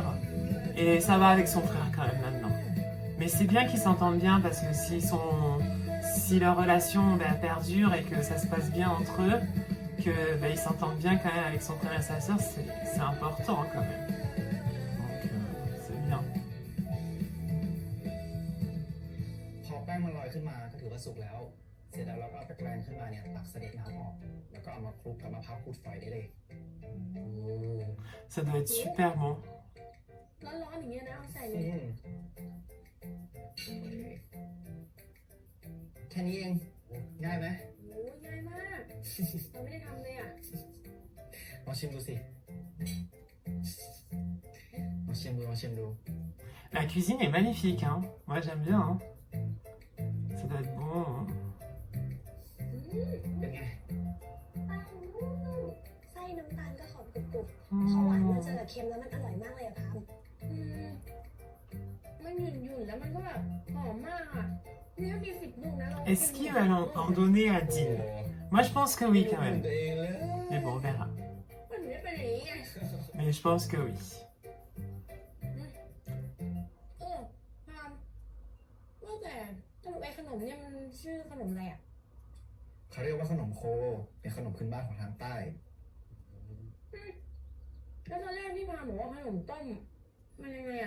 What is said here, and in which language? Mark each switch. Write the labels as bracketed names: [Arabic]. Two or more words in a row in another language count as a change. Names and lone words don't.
[French] Et ça va avec son frère quand même maintenant. Mais c'est bien qu'ils s'entendent bien parce que si leur relation perdure et que ça se passe bien entre eux, qu'ils s'entendent bien quand même avec son frère et sa sœur, c'est important quand même. Donc c'est bien. [Thai] พอแป้งมันลอยขึ้นมาก็ถือว่าสุกแล้ว เสร็จแล้วเราก็เอาตะแกรงขึ้นมาเนี่ยตักเสด็จน้ำออก แล้วก็เอามาคลุกกับมะพร้าวขูดฝอยได้เลย [French] Ça doit être super bon. [Thai] ร้อนๆอย่างเงี้ยนะเอาใส่เล อื ย มแค่นี้เอง ง่ายไหม โอ้ยง่ายมากเราไม่ได้ทำเลยอ่ะ ลองชิมดูสิลองชิมดู [French] La cuisine est magnifique, hein. Moi j'aime bien. Hein. Ça doit être bon. Hein. [Thai] น้ำตาลก็หอมกรุบๆพอหวานมาเจอกับเค็มแล้วมันอร่อยมากเลยอะพาม มันหยุ่นๆแล้วมันก็แบบหอมมากอ่ะนี่ก็มี10 ลูกนะเรา [French] Est-ce qu'il va en donner à Dean? Moi, je pense que oui, quand même. [Thai] ตัวเองเลย [French] Mais bon, on verra. [Thai] มันไม่เป็นอย่างนี้ไง [French] Mais je pense que oui. [Thai] พามว่าแต่สรุปไอ้ขนมเนี่ยมันชื่อขนมอะไรอ่ะ เขาเรียกว่าขนมโค เป็นขนมพื้นบ้านของทางใต้ แล้วตอนแรกที่พามบอกว่าขนมต้มมันยังไงอ่ะ